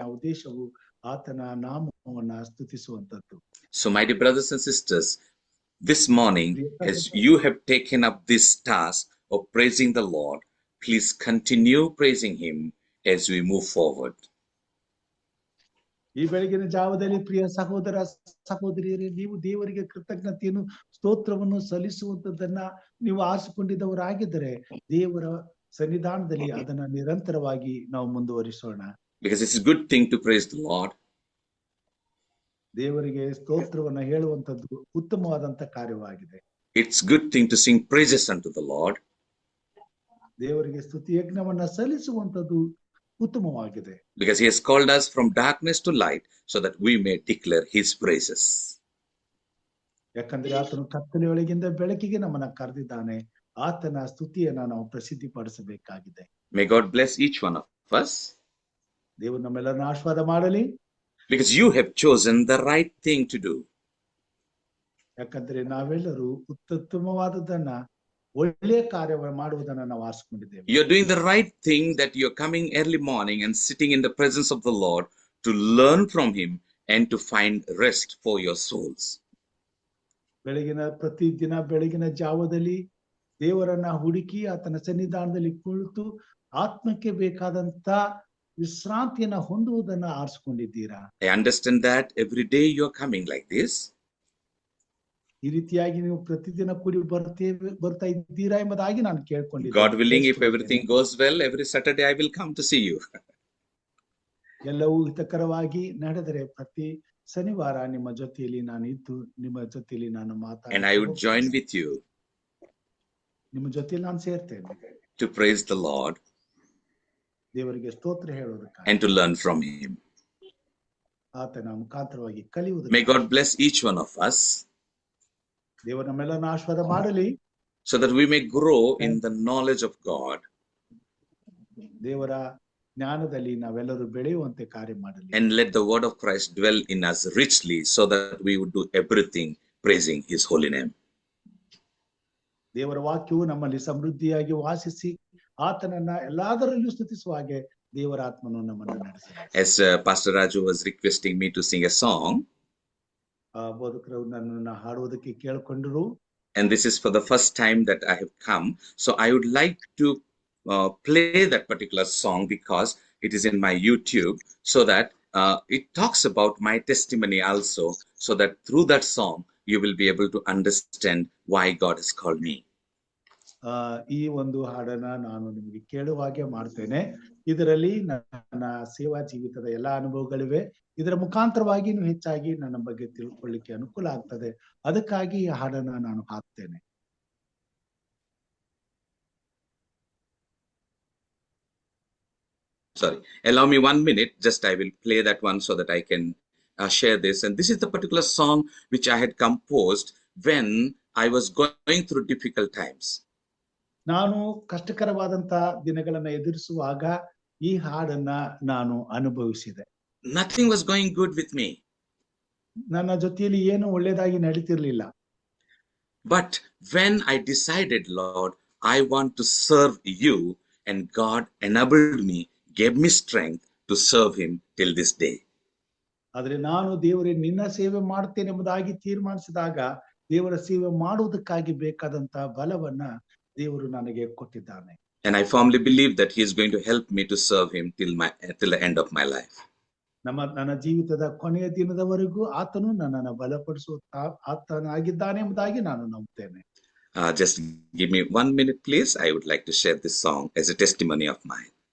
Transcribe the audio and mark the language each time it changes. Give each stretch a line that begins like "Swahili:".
Kannada: ಆ ಉದ್ದೇಶವು ಆತನ ನಾಮವನ್ನ ಸ್ತುತಿಸುವಂತದ್ದು.
English: So my dear brothers and sisters, this morning, as you have taken up this task of praising the Lord, please continue praising him as we move forward.
Kannada: ಈ ಬೆಳಗಿನ ಜಾವದಲ್ಲಿ ಪ್ರಿಯ ಸಹೋದರ ಸಹೋದರಿಯರೇ, ನೀವು ದೇವರಿಗೆ ಕೃತಜ್ಞತೆಯನ್ನು ಸ್ತೋತ್ರವನ್ನು ಸಲ್ಲಿಸುವಂತದ್ದನ್ನ ನೀವು ಆರಿಸಿಕೊಂಡಿದ್ದವರಾಗಿದ್ದರೆ ದೇವರ ಸನ್ನಿಧಾನದಲ್ಲಿ ಅದನ್ನ ನಿರಂತರವಾಗಿ ನಾವು ಮುಂದುವರಿಸೋಣ.
English: Because it's a good thing to praise the Lord.
Kannada: ದೇವರಿಗೆ ಸ್ತೋತ್ರವನ್ನ ಹೇಳುವಂತದ್ದು ಉತ್ತಮವಾದಂತ ಕಾರ್ಯವಾಗಿದೆ.
English: It's good thing to sing praises unto the Lord.
Kannada: ದೇವರಿಗೆ ಸ್ತುತಿ ಯಜ್ಞವನ್ನ ಸಲ್ಲಿಸುವಂತದ್ದು ಉತ್ತಮವಾಗಿದೆ.
English: Because he has called us from darkness to light so that we may declare his praises.
Kannada: ಯಾಕಂದ್ರೆ ಆತನು ಕತ್ತಲೆಯೊಳಗಿಂದ ಬೆಳಕಿಗೆ ನಮ್ಮನ್ನ ಕರೆದಿದ್ದಾನೆ. ಆತನ ಸ್ತುತಿಯನ್ನ ನಾವು ಪ್ರಸಿದ್ಧಿ ಪಡಿಸಬೇಕಾಗಿದೆ.
English: May God bless each one of us,
Kannada: ದೇವರು ನಮ್ಮೆಲ್ಲರನ್ನ ಆಶೀರ್ವಾದ ಮಾಡಲಿ.
English: because you have chosen the right thing to do.
Kannada: ಯಾಕಂದ್ರೆ ನಾವೆಲ್ಲರೂ ಉತ್ತಮವಾದದನ್ನ ಒಳ್ಳೆಯ ಕಾರ್ಯವನ್ನು ಮಾಡುವುದನ್ನ ನಾವು ಆರಿಸಿಕೊಂಡಿದ್ದೇವೆ.
English: You're doing the right thing, that you're coming early morning and sitting in the presence of the Lord to learn from him and to find rest for your souls.
Kannada: ಪ್ರತಿದಿನ ಬೆಳಗಿನ ಜಾವದಲ್ಲಿ ದೇವರನ್ನ ಹುಡುಕಿ ಆತನ ಸನ್ನಿಧಾನದಲ್ಲಿ ಕುಳಿತು ಆತ್ಮಕ್ಕೆ ಬೇಕಾದಂತ ವಿಶ್ರಾಂತಿಯನ್ನ ಹೊಂದುವುದನ್ನ ಆರಿಸಿಕೊಂಡಿದ್ದೀರಾ.
English: I understand that every day you're coming like this.
Kannada: ಈ ರೀತಿಯಾಗಿ ನೀವು ಪ್ರತಿದಿನ ಕೂಡಿ ಬರ್ತಾ ಇದ್ದೀರಾ ಎಂಬುದಾಗಿ ನಾನು ಕೇಳ್ಕೊಂಡಿದ್ದೀನಿ.
English: God willing, if everything goes well, every Saturday I will come to see you.
Kannada: ಎಲ್ಲವೂ ಹಿತಕರವಾಗಿ ನಡೆದರೆ ಪ್ರತಿ ಶನಿವಾರ ನಿಮ್ಮ ಜೊತೆಯಲ್ಲಿ ನಾನು ಇದ್ದು ನಿಮ್ಮ ಜೊತೆಯಲ್ಲಿ ನಾನು ಮಾತಾಡಿ
English: And I would join with you
Kannada: ನಿಮ್ಮ ಜೊತೆಯಲ್ಲಿ ನಾನು ಸೇರ್ತೇನೆ
English: to praise the Lord
Kannada: ದೇವರಿಗೆ ಸ್ತೋತ್ರ ಹೇಳೋದಕ್ಕಾಗಿ
English: and to learn from him.
Kannada: ಆತನ ಮುಖಾಂತರವಾಗಿ ಕಲಿಯುವುದು.
English: May God bless each one of us,
Kannada: ದೇವರು ನಮ್ಮೆಲ್ಲರನ್ನ ಆಶೀರ್ವಾದ ಮಾಡಲಿ,
English: so that we may grow in the knowledge of God.
Kannada: ದೇವರ ಜ್ಞಾನದಲ್ಲಿ ನಾವೆಲ್ಲರೂ ಬೆಳೆಯುವಂತೆ ಕಾರ್ಯ ಮಾಡಲಿ.
English: And let the word of Christ dwell in us richly, so that we would do everything praising his holy name.
Kannada: ದೇವರ ವಾಕ್ಯವು ನಮ್ಮಲ್ಲಿ ಸಮೃದ್ಧಿಯಾಗಿ ವಾಸಿಸಿ ಆತನನ್ನ ಎಲ್ಲಾದರಲ್ಲೂ ಸ್ತುತಿಸುವ ಹಾಗೆ ದೇವರ ಆತ್ಮನು ನಮ್ಮನ್ನು ನಡೆಸಲಿ.
English: As Pastor Raju was requesting me to sing a song,
Kannada: ಬೋಧಕರು ನನ್ನನ್ನು ಹಾಡುವುದಕ್ಕೆ ಕೇಳಿಕೊಂಡರು.
English: and this is for the first time that I have come, so I would like to play that particular song because it is in my YouTube, so that it talks about my testimony also, so that through that song you will be able to understand why God has called me.
Kannada: ಈ ಒಂದು ಹಾಡನ್ನ ನಾನು ನಿಮಗೆ ಕೇಳುವಾಗೆ ಮಾಡ್ತೇನೆ. ಇದರಲ್ಲಿ ನನ್ನ ಸೇವಾ ಜೀವಿತದ ಎಲ್ಲಾ ಅನುಭವಗಳಿವೆ. ಇದರ ಮುಖಾಂತರವಾಗಿ ನೀವು ಹೆಚ್ಚಾಗಿ ನನ್ನ ಬಗ್ಗೆ ತಿಳ್ಕೊಳ್ಳಿಕ್ಕೆ ಅನುಕೂಲ ಆಗ್ತದೆ. ಅದಕ್ಕಾಗಿ ಈ ಹಾಡನ್ನ ನಾನು ಹಾಕ್ತೇನೆ.
English: Sorry, allow me 1 minute. Just I will play that one so that I can share this. And this is the particular song which I had composed when I was going through difficult times.
Kannada: ನಾನು ಕಷ್ಟಕರವಾದಂತ ದಿನಗಳನ್ನ ಎದುರಿಸುವಾಗ ಈ ಹಾಡನ್ನ ನಾನು ಅನುಭವಿಸಿದೆ.
English: Nothing was going good with me.
Kannada: ನನ್ನ ಜೊತೆಯಲ್ಲಿ ಏನು ಒಳ್ಳೆದಾಗಿ ನಡೀತಿರ್ಲಿಲ್ಲ.
English: But when I decided, Lord, I want to serve you, and God enabled me, gave me strength to serve him till this day.
Kannada: ಆದ್ರೆ ನಾನು ದೇವರೇ ನಿನ್ನ ಸೇವೆ ಮಾಡ್ತೇನೆ ಎಂಬುದಾಗಿ ತೀರ್ಮಾನಿಸಿದಾಗ ದೇವರ ಸೇವೆ ಮಾಡುವುದಕ್ಕಾಗಿ ಬೇಕಾದಂತ ಬಲವನ್ನ ದೇವರು ನನಗೆ ಕೊಟ್ಟಿದ್ದಾನೆ.
English: And I firmly believe that he is going to help me to serve him till the end of my life.
Kannada: ನನ್ನ ಜೀವಿತದ ಕೊನೆಯ ದಿನದವರೆಗೂ ಆತನು ನನ್ನನ್ನು ಬಲಪಡಿಸುವ ಆತನಾಗಿದ್ದಾನೆ ಎಂಬುದಾಗಿ ನಾನು ನಂಬುತ್ತೇನೆ.
English: Just give me 1 minute, please. I would like to share this song as a testimony of mine.